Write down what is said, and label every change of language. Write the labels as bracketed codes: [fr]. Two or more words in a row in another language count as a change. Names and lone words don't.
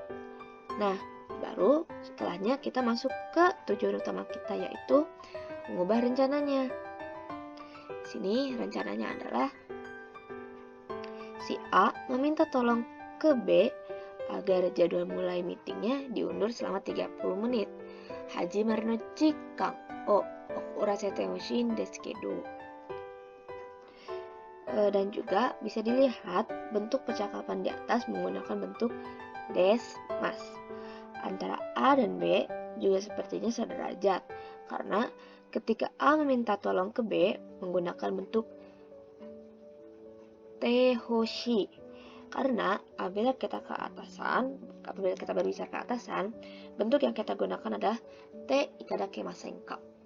[id] Nah, baru setelahnya kita masuk ke tujuan utama kita, yaitu mengubah rencananya. Di sini rencananya adalah si A meminta tolong ke B agar jadwal mulai meetingnya diundur selama 30 menit. [ja] 始まりの時間を遅らせてほしいですけど. [id] Dan juga bisa dilihat bentuk percakapan di atas menggunakan bentuk [ja] です、ます. [id] Antara A dan B juga sepertinya sederajat, karena ketika A meminta tolong ke B menggunakan bentuk [ja] てほしい, [id] karena apabila kita berbicara ke atasan, bentuk yang kita gunakan adalah [ja] ていただけませんか.